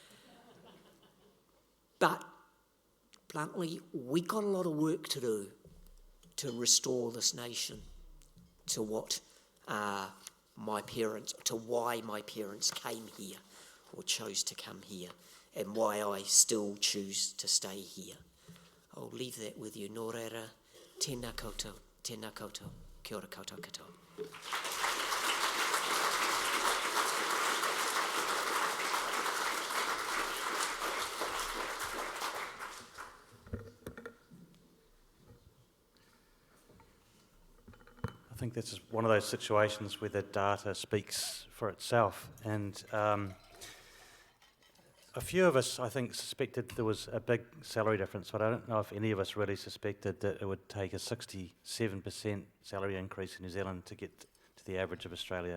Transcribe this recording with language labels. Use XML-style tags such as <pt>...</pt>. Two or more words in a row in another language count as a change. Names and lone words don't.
<en>But bluntly, we got a lot of work to do to restore this nation to what why my parents came here or chose to come here, and why I still choose to stay here. I'll leave that with you.</en> <mi>Nō reira, tēnā koutou, kia ora koutou katoa.</mi> <en>I think this is one of those situations where the data speaks for itself, and a few of us, I think, suspected there was a big salary difference, but I don't know if any of us really suspected that it would take a 67% salary increase in New Zealand to get to the average of Australia.</en>